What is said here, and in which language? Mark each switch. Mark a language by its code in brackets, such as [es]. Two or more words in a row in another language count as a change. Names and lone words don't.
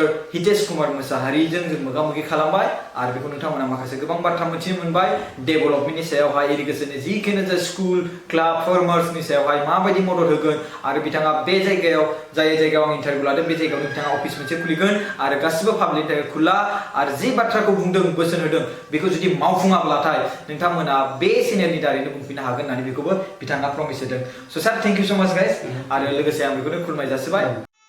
[brx] हितेश कुमार मुसाहारिजों जों मोगा-मोगि खालामबाय आरो बेखौ नोंथांमोना माखासे गोबां बाथ्रा मिथिनो मोनबाय डेभेलपमेन्टनि सायावहाय इरिगेशननि जिखिनि जा [en] school club [brx] फार्मार्सनि सायावहाय माबायदि मदद होगोन आरो बिथाङा बे जायगायाव जाय जायगायाव आं इन्टारभिउ लादों बे जायगायाव बिथाङा अफिस मोनसे खुलिगोन आरो गासिबो पाब्लिकनि थाखाय खुला आरो जे बाथ्राखौ बुंदों बोसोन होदों बेखौ जुदि मावफुङाब्लाथाय नोंथांमोना बे चेनेलनि दारैनो बुंफिननो हागोन होननानै बेखौबो बिथाङा प्रमिस होदों [en] So sir, thank you so much guys. [brx] आरो लोगोसे आं बेखौनो खुलुमनाय जासिबाय